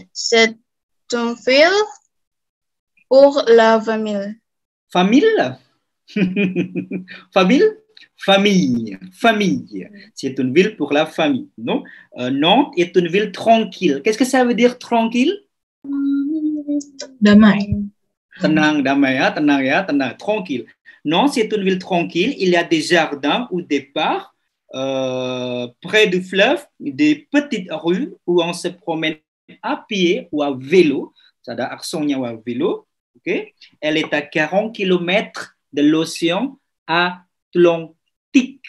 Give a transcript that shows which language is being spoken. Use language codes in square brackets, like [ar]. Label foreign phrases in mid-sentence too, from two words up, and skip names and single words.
[fr] C'est une ville pour la famille. Famille. C'est une ville pour la famille. Non? Nantes est une ville tranquille. Qu'est-ce que ça veut dire tranquille? [id] Damai. Tenang, damai ya, tenang, [fr] tranquille. Non, c'est une ville tranquille. Il y a des jardins ou des parcs près du fleuve, des petites rues où on se promène à pied ou à vélo. Ça a accentnya à vélo. Okay? Elle est à 40 km de l'océan Atlantique.